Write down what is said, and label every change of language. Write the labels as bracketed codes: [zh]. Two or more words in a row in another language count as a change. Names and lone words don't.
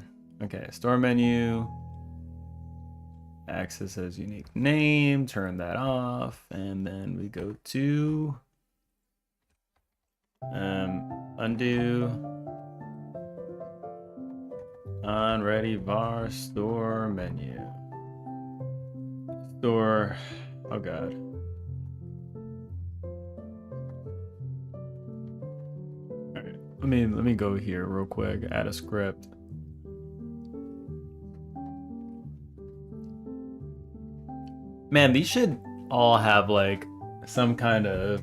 [en] Okay, store menu. Access as unique name. Turn that off. And then we go to undo. On ready var store menu. Store. Oh god. All right. Let me go here real quick. Add a script. Man, these should all have like some kind of.